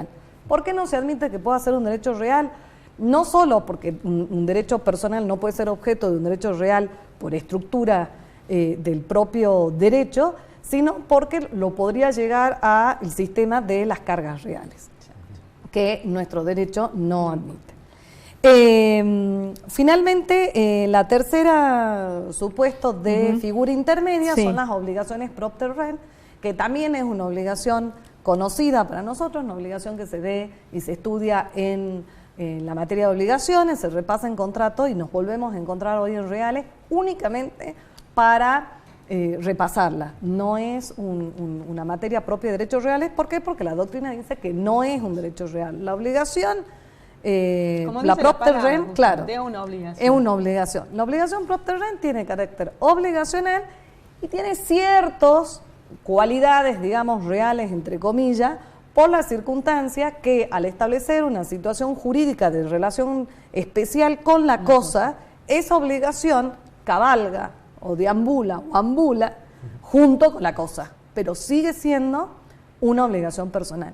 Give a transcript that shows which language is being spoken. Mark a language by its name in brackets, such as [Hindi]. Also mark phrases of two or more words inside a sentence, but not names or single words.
[Spanish] ¿Por qué no se admite que pueda ser un derecho real? No solo porque un derecho personal no puede ser objeto de un derecho real por estructura del propio derecho, sino porque lo podría llegar al sistema de las cargas reales, que nuestro derecho no admite. Finalmente, la tercera supuesto de figura intermedia son las obligaciones [Latin] propter rem, [Spanish] que también es una obligación conocida para nosotros, una obligación que se ve y se estudia en la materia de obligaciones, se repasa en contrato y nos volvemos a encontrar hoy en reales únicamente para repasarla. No es una materia propia de derechos reales. ¿Por qué? Porque la doctrina dice que no es un derecho real. La obligación, la [Latin] propter rem, [Spanish] claro, es una obligación. La obligación [Latin] propter rem [Spanish] tiene carácter obligacional y tiene ciertas cualidades, digamos, reales, entre comillas, por la circunstancia que al establecer una situación jurídica de relación especial con la cosa, esa obligación cabalga o deambula o ambula junto con la cosa, pero sigue siendo una obligación personal.